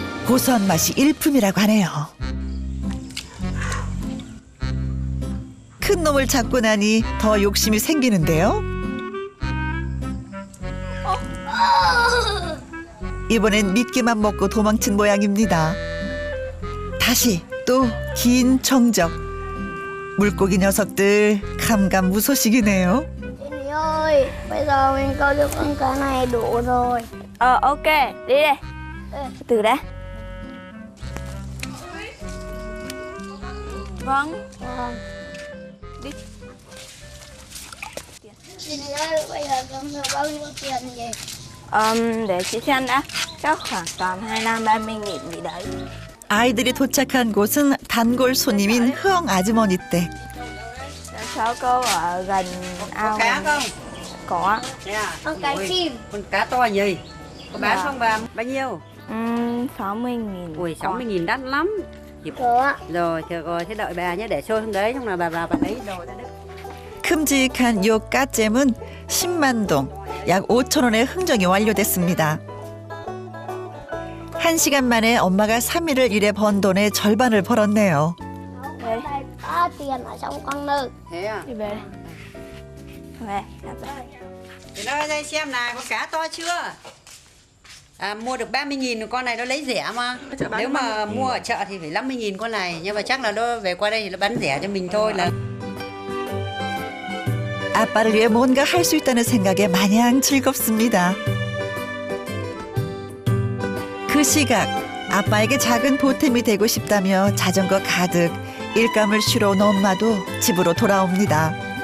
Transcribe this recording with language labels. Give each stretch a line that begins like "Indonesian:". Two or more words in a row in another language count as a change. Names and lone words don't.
Korean: 고소한 맛이 일품이라고 하네요. 큰 놈을 잡고 나니 더 욕심이 생기는데요. 이번엔 미끼만 먹고 도망친 모양입니다. 다시 또 긴 정적. 물고기 녀석들 감감무소식이네요.
Vietnamese: Jenny ơi, bây giờ mình câu được con cá này đủ rồi. Ok, đi đây. Từ đã. Vâng. Vâng. Đi. Jenny ơi, bây giờ con được bao nhiêu tiền vậy? Để chị xem đã. Chắc khoảng tầm 25-30 nghìn gì đấy.
Korean: 아이들이 도착한 곳은 단골 손님인 흐엉 아주머니 댁.
Vietnamese: Cháu câu ở gần ao. Cá không? Có. Con cá chim. Con cá to nhỉ? Có bán Dạ. không bà? Bao nhiêu? 60 nghìn. Ui 60.000 đắt lắm. Có. Rồi, rồi thế đợi bà nhé để xôi xuống đấy, xong là bà vào bà lấy đồ ra đấy.
Korean: 큼직한 요 까잼은 10만 동, 약 5천 원의 흥정이 완료됐습니다. 1시간 만에 엄마가 3일을 일해 번 돈의 절반을 벌었네요.
Vietnamese: Đây có tiền ở trong con nư. Thế à? Đi về đây. Về. Đặt đây. Thì nói đây xem nào, có cá to chưa? À, mua được 30.000 con này nó lấy rẻ mà. Nếu mà mua ở chợ thì phải 50.000 con này, nhưng mà chắc là nó về qua đây thì nó bán rẻ cho mình thôi là.
Korean: 아빠를 위해 뭔가 할 수 있다는 생각에 마냥 즐겁습니다. 그 시각 아빠에게 작은 보탬이 되고 싶다며 자전거 가득 일감을 쉬러 온 엄마도 집으로 돌아옵니다.